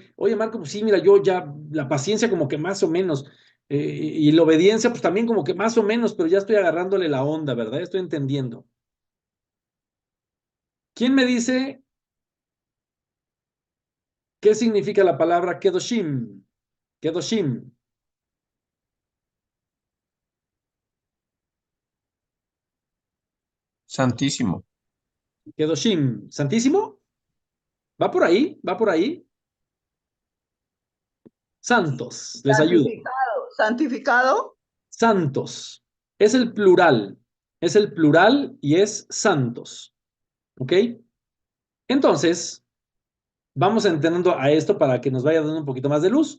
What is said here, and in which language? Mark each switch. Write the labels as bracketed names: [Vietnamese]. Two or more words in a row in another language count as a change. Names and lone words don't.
[Spanish] Oye, Marco, pues sí, mira, yo ya la paciencia como que más o menos, y la obediencia pues también como que más o menos, pero ya estoy agarrándole la onda, ¿verdad? Estoy entendiendo. ¿Quién me dice qué significa la palabra kedoshim? Kedoshim. Santísimo. Kedoshim. ¿Santísimo? ¿Va por ahí? ¿Va por ahí? Santos, les ayudo. Santificado, santificado. Santos. Es el plural. Es el plural y es santos. ¿Ok? Entonces, vamos entendiendo a esto para que nos vaya dando un poquito más de luz.